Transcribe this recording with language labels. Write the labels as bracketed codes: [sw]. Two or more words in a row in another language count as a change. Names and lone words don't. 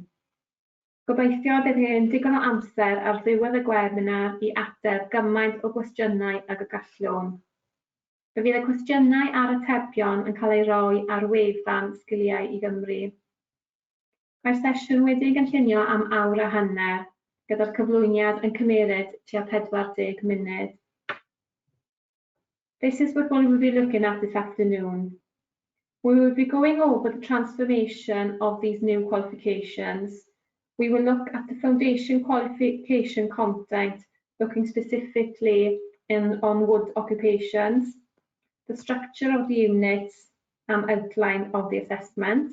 [cy] Gobeithio bydd hyn digon o amser ar ddiwedd y webinar i ateb gymaint o gwestiynau ag y gallwn. Fe fydd y cwestiynau a'r atebion yn cael ei roi ar wefan Sgiliau i Gymru. Mae'r sesiwn wedi'i gynllunio am awr a hanner, gyda'r cyflwyniad yn cymeryd tua 40 munud. [en] This is what we will be looking at this afternoon. We will be going over the transformation of these new qualifications. We will look at the foundation qualification content, looking specifically on wood occupations, the structure of the units and outline of the assessments.